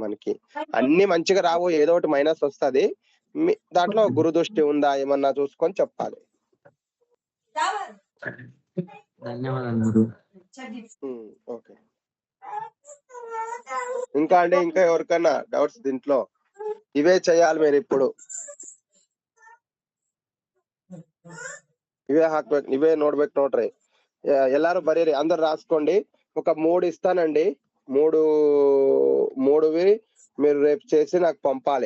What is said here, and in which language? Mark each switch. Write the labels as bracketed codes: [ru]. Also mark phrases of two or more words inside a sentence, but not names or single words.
[te] మనకి అన్ని మంచిగా రావు, ఏదో ఒకటి మైనస్ వస్తుంది. దాంట్లో గురు దృష్టి ఉందా ఏమన్నా చూసుకొని చెప్పాలి. ధన్యవాదాలు గురు. ఓకే. ఇంకా అంటే ఇంకా ఎవరికైనా డౌట్స్ దీంట్లో? ఇవే చేయాలి మీరు ఇప్పుడు, [kn] ಇವೇ ಹಾಕ್ಬೇಕು, ಇವೇ ನೋಡ್ಬೇಕು ನೋಡ್ರಿ. ಎಲ್ಲಾರು ಬರೀರಿ, [te] అందరు రాసుకోండి. ఒక 3 ఇస్తానండి, మూడువి మీరు రేపు చేసి నాకు పంపాలి.